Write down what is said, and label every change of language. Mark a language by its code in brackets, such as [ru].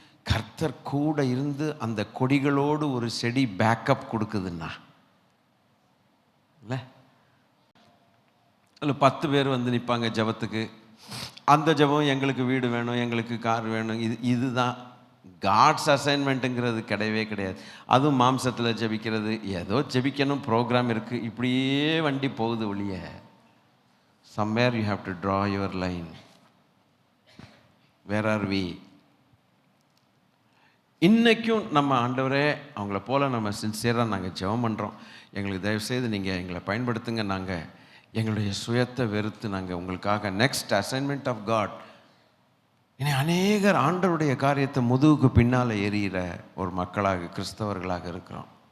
[ta] கர்த்தர் கூட இருந்து அந்த கொடிகளோடு ஒரு செடி பேக்கப் கொடுக்குதுன்னா இல்லை, அதில் 10 பேர் வந்து நிற்பாங்க ஜபத்துக்கு. அந்த ஜபம் எங்களுக்கு வீடு வேணும், எங்களுக்கு கார் வேணும், இதுதான் காட்ஸ் அசைன்மெண்ட்டுங்கிறது கிடையவே கிடையாது. அதுவும் மாம்சத்தில் ஜெபிக்கிறது, ஏதோ ஜெபிக்கணும், ப்ரோக்ராம் இருக்குது, இப்படியே வண்டி போகுது ஒழிய. [en] somewhere you have to draw your line. where are we? [ta] இன்றைக்கும் நம்ம ஆண்டவரே அவங்கள போல் நம்ம சின்சியராக நாங்கள் ஜெபம் பண்ணுறோம். எங்களுக்கு தயவுசெய்து நீங்கள் எங்களை பயன்படுத்துங்க. நாங்கள் எங்களுடைய சுயத்தை வெறுத்து நாங்கள் உங்களுக்காக [en] Next assignment of God. [ta] இனி அநேகர் ஆண்டவருடைய காரியத்தை முதுகுக்கு பின்னால் எறிகிற ஒரு மக்களாக கிறிஸ்தவர்களாக இருக்கிறோம்.